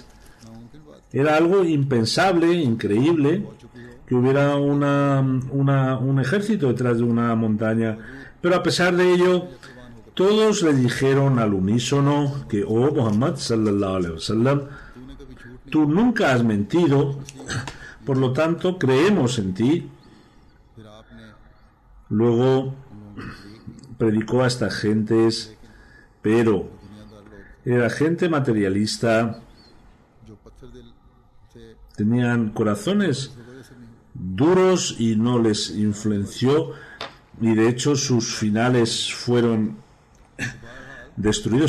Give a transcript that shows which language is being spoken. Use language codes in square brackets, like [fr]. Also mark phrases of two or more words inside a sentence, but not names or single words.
[es] Era algo impensable, increíble, que hubiera un ejército detrás de una montaña. Pero a pesar de ello, todos le dijeron al unísono que, [ar] oh محمد صلى الله عليه وسلم, [es] tú nunca has mentido, por lo tanto creemos en ti. Luego predicó a estas gentes, pero era gente materialista, tenían corazones duros y no les influenció, y de hecho sus finales fueron destruidos.